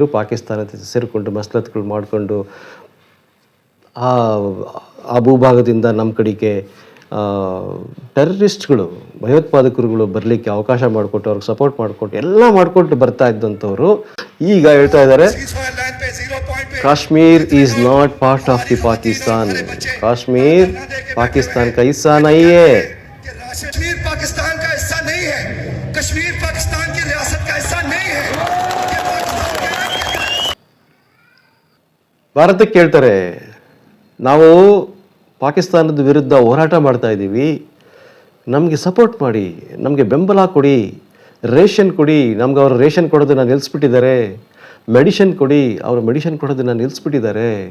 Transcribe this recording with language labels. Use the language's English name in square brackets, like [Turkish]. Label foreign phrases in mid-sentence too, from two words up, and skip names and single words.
[Kannada] ಪಾಕಿಸ್ತಾನದ ಸೇರಿಕೊಂಡು ಮಸಲತ್ಗಳು ಮಾಡಿಕೊಂಡು ಆ ಭೂಭಾಗದಿಂದ ನಮ್ಮ ಕಡೆಗೆ ಟೆರರಿಸ್ಟ್ಗಳು, ಭಯೋತ್ಪಾದಕರುಗಳು ಬರಲಿಕ್ಕೆ ಅವಕಾಶ ಮಾಡಿಕೊಟ್ಟು, ಅವ್ರಿಗೆ ಸಪೋರ್ಟ್ ಮಾಡಿಕೊಟ್ಟು ಎಲ್ಲ ಮಾಡಿಕೊಟ್ಟು ಬರ್ತಾ ಇದ್ದಂಥವ್ರು ಈಗ ಹೇಳ್ತಾ ಇದ್ದಾರೆ [English] Kashmir is not part of the Pakistan, [Hindi] कश्मीर पाकिस्तान का हिस्सा नहीं है, कश्मीर पाकिस्तान का हिस्सा नहीं है, कश्मीर पाकिस्तान की रियासत का हिस्सा नहीं है. [Kannada] ಭಾರತಕ್ಕೆ ಕೇಳ್ತಾರೆ, ನಾವು ಪಾಕಿಸ್ತಾನದ ವಿರುದ್ಧ ಹೋರಾಟ ಮಾಡ್ತಾ ಇದ್ದೀವಿ, ನಮಗೆ ಸಪೋರ್ಟ್ ಮಾಡಿ, ನಮಗೆ ಬೆಂಬಲ ಕೊಡಿ, ರೇಷನ್ ಕೊಡಿ. ನಮ್ಗೆ ಅವರು ರೇಷನ್ ಕೊಡೋದನ್ನ ನಿಲ್ಲಿಸ್ಬಿಟ್ಟಿದ್ದಾರೆ, ಮೆಡಿಷನ್ ಕೊಡಿ, ಅವರು ಮೆಡಿಷನ್ ಕೊಡೋದನ್ನ ನಿಲ್ಲಿಸ್ಬಿಟ್ಟಿದ್ದಾರೆ.